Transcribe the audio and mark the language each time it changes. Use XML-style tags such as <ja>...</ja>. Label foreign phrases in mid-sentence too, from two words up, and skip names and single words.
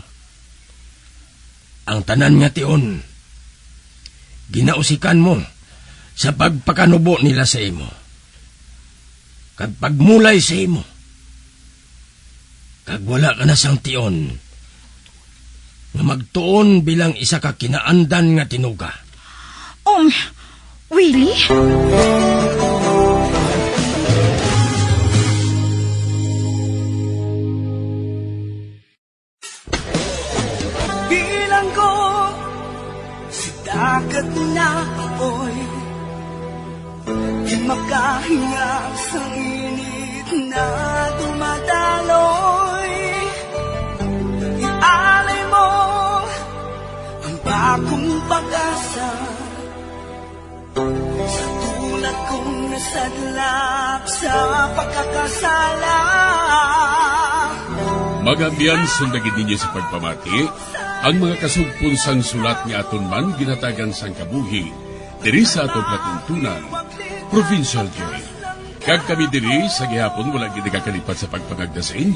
<hil>Ang tanan nga tion, ginausikan mo sa pagpakanubo nila sa imo. Kag pagmulay sa imo, kag wala ka na sang tion, nga magtuon bilang isa ka kinaandan nga tinuga. Willie?</hil> <tl>Bilang ko si dagat na apoy, di makahinga sa init na dumadaloy. Ialay mo ang bagong pag-asa sa tulad kong nasadlak sa pagkakasala.</tl> <hil>Magabiyan sundagin ninyo sa pagpamati ang mga kasugpon sang sulat ni aton man ginatagan sang kabuhi diri sa atong platuntunan, Provincial Joy. Kag kami diri sa gihapon wala gid kakalipat sa pagpangagda sa inyo.</hil>